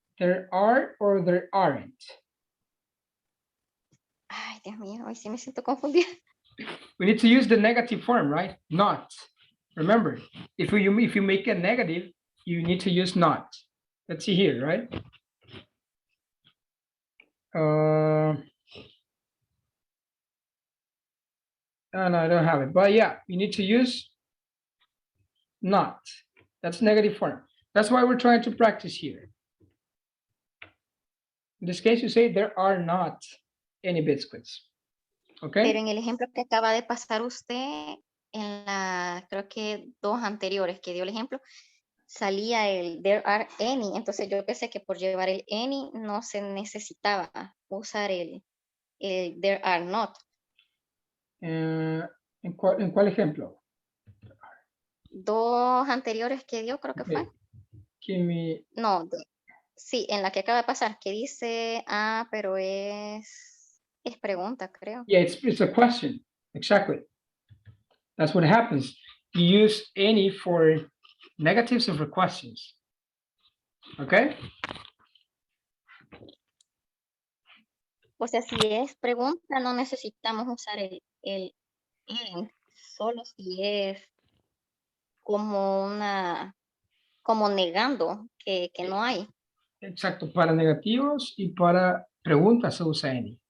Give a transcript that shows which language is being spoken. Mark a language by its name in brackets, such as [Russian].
[English] There are or there aren't. [Spanish] Ay, Dios mío, hoy sí me siento confundida. [English] We need to use the negative form, right? Not. Remember, if you make a negative, you need to use not. Let's see here, right? No, I don't have it. But yeah, you need to use not. That's negative form. That's why we're trying to practice here. In this case, you say there are not any biscuits. Okay. [Spanish] Pero en el ejemplo que acaba de pasar usted, en la, creo que 2 anteriores que dio el ejemplo, salía el [English] there are any. [Spanish] Entonces yo pensé que por llevar el any no se necesitaba usar el [English] there are not. [Spanish] ¿En cuál ejemplo? 2 anteriores que dio, creo que [English] Okay. [Spanish] fue. [English] Give me, [Spanish] No, sí, en la que acaba de pasar, que dice, pero es pregunta, creo. [English] yeah, it's a question. Exactly. That's what happens. You use any for negatives and for questions. Okay. [Spanish] O sea, si es pregunta, no necesitamos usar el en, solo si es como como negando que no hay. Exacto. Para negativos y para preguntas se usa any.